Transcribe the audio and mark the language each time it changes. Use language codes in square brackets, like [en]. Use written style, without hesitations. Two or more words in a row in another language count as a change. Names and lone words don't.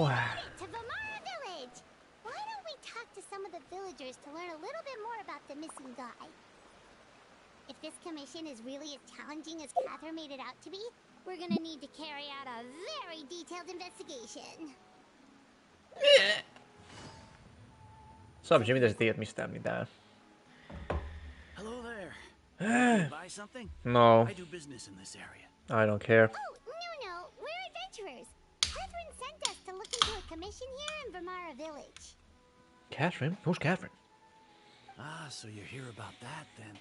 [en] Right, to Vamara Village! Why don't we talk to some of the villagers to learn a little bit more about the missing guy? If this commission is really as challenging as Catherine made it out to be, we're gonna need to carry out a very detailed investigation. [fi] Sabji, mitä sä tiedät mistään mitään? [en] Hello there. Looking to buy something? No, I do business in this area. I don't care. Oh, no, we're adventurers. Catherine sent us to look into a commission here in Vamara Village. Catherine? Who's Catherine? Ah, so you're here about that then.